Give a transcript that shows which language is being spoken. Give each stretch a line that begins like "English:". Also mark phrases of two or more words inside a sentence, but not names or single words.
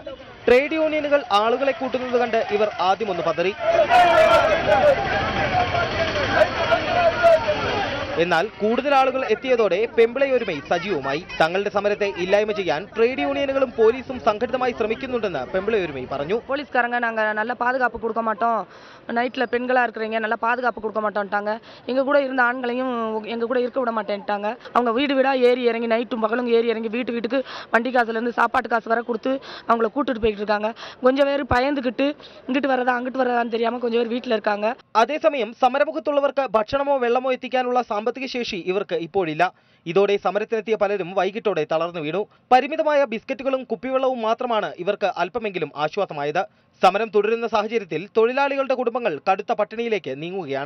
Malayalam: ട്രേഡ് യൂണിയനുകൾ ആളുകളെ കൂട്ടുന്നത് കണ്ട് ഇവർ ആദ്യമൊന്ന് പതറി. എന്നാൽ കൂടുതൽ ആളുകൾ എത്തിയതോടെ പെമ്പിളൈ ഒരുമൈ സജീവമായി. തങ്ങളുടെ സമരത്തെ ഇല്ലായ്മ ചെയ്യാൻ ട്രേഡ് യൂണിയനുകളും പോലീസും സംഘടിതമായി ശ്രമിക്കുന്നുണ്ടെന്ന് പെമ്പിളൈ ഒരുമൈ പറഞ്ഞു.
Tamil: போலீஸ்காரங்க நாங்க நல்ல பாதுகாப்பு கொடுக்க மாட்டோம், நைட்ல பெண்களா இருக்கிறீங்க நல்ல பாதுகாப்பு கொடுக்க மாட்டோம்ட்டாங்க. எங்க கூட இருந்த ஆண்களையும் எங்க கூட இருக்க விட மாட்டேன்ட்டாங்க. அவங்க வீடு வீடா ஏறி இறங்கி நைட்டும் பகலும் ஏறி இறங்கி வீட்டுக்கு வண்டி காசுல இருந்து சாப்பாட்டு காசு வர கொடுத்து அவங்கள கூட்டிட்டு போயிட்டு இருக்காங்க. கொஞ்சம் பேர் பயந்துகிட்டு இங்கிட்டு வரதா அங்கிட்டு வரதான்னு தெரியாம கொஞ்சம் பேர் வீட்டுல இருக்காங்க.
Malayalam: അതേസമയം സമരമുഖത്തുള്ളവർക്ക് ഭക്ഷണമോ വെള്ളമോ എത്തിക്കാനുള്ള സാമ്പത്തിക ശേഷി ഇവർക്ക് ഇപ്പോഴില്ല. ഇതോടെ സമരത്തിനെത്തിയ പലരും വൈകിട്ടോടെ തളർന്നു വീണു. പരിമിതമായ ബിസ്ക്കറ്റുകളും കുപ്പിവെള്ളവും മാത്രമാണ് ഇവർക്ക് അല്പമെങ്കിലും ആശ്വാസമായത്. സമരം തുടരുന്ന സാഹചര്യത്തിൽ തൊഴിലാളികളുടെ കുടുംബങ്ങൾ കടുത്ത പട്ടിണിയിലേക്ക് നീങ്ങുകയാണ്.